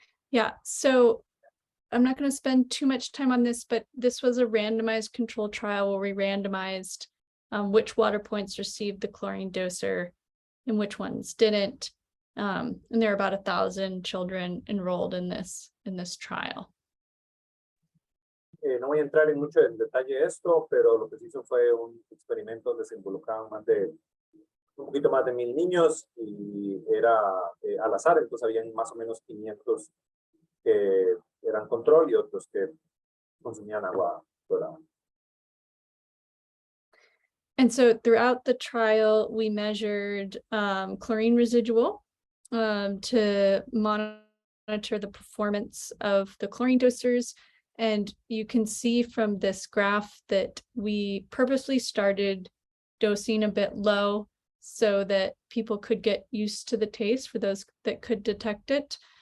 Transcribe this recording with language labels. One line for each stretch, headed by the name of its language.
English: Yeah, so I'm not going to spend too much time on this, but this was a randomized controlled trial where we randomized which water points received the chlorine doser and which ones didn't. And there are about 1,000 children enrolled in this trial.
Spanish: No voy a entrar en mucho en detalle de esto, pero lo que se hizo fue un experimento donde se involucraban un poquito más de 1,000 niños y era al azar, entonces habían más o menos 500 que eran control y otros que consumían agua clorada.
English: And so throughout the trial, we measured chlorine residual to monitor the performance of the chlorine dosers. And you can see from this graph that we purposely started dosing a bit low so that people could get used to the taste for those that could detect it.